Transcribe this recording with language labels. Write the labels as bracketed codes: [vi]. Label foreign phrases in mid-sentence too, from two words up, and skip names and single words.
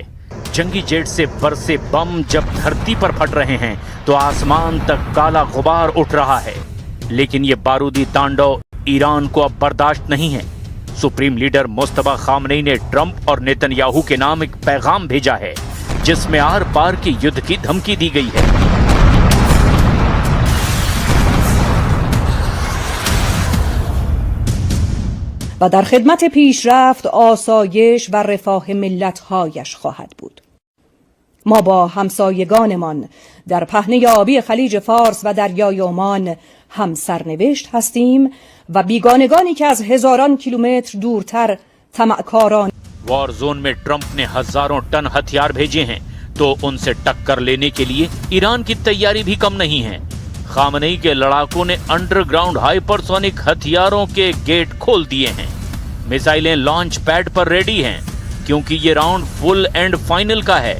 [hi] जंगी जेट से बरसे बम जब धरती पर फट रहे हैं तो आसमान तक काला गुबार उठ रहा है। लेकिन ये बारूदी तांडव ईरान को अब बर्दाश्त नहीं है। [en] supreme leader [hi] मुस्तफा खामनेई ने ट्रंप और नेतन्याहू के नाम एक पैगाम भेजा है जिसमें आर पार के युद्ध की धमकी दी गई है। [fa] و در خدمت پیشرفت، آسایش و رفاه ملت‌هایش خواهد بود. ما با همسایگانمان در پهنه آبی خلیج فارس و دریای عمان هم سرنوشت هستیم و بیگانگانی که از هزاران کیلومتر دورتر طمعکاران [en] war zone [hi] में ट्रंप ने हजारों टन हथियार भेजे हैं तो उनसे टक्कर लेने के लिए ईरान की तैयारी भी कम नहीं है। खामनेई के लड़ाकों ने [en] underground hypersonic [hi] हथियारों के गेट खोल दिए हैं। मिसाइलें [en] launch pad [hi] पर रेडी हैं क्योंकि ये [en] round full and final [hi] का है।